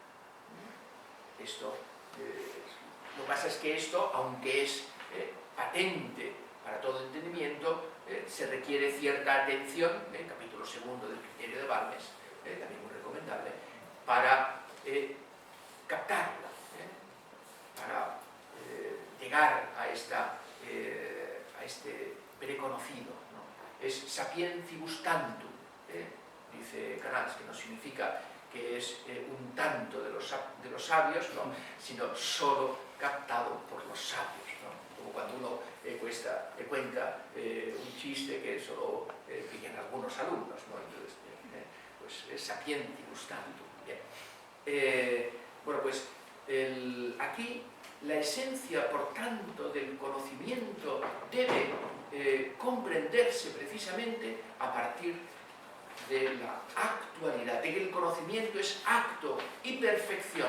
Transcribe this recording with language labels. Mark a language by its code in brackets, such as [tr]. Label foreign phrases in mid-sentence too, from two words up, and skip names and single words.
[es] Lo que pasa es que esto, aunque es patente para todo entendimiento, se requiere cierta atención, capítulo 2 del criterio de Balmes, también muy recomendable, para captarla, para llegar a este preconocido, ¿no? [la] Es sapientibus tantum, [es] dice Canals, que no significa que es un tanto de los sabios, ¿no? Sino solo captado por los sabios, ¿no? Como cuando uno cuenta un chiste que solo pillan algunos alumnos, ¿no? Entonces, pues [la] es sapientibus tantum. [es] Bien. Bueno, pues aquí la esencia, por tanto, del conocimiento debe comprenderse precisamente a partir de la actualidad, de que el conocimiento es acto y perfección.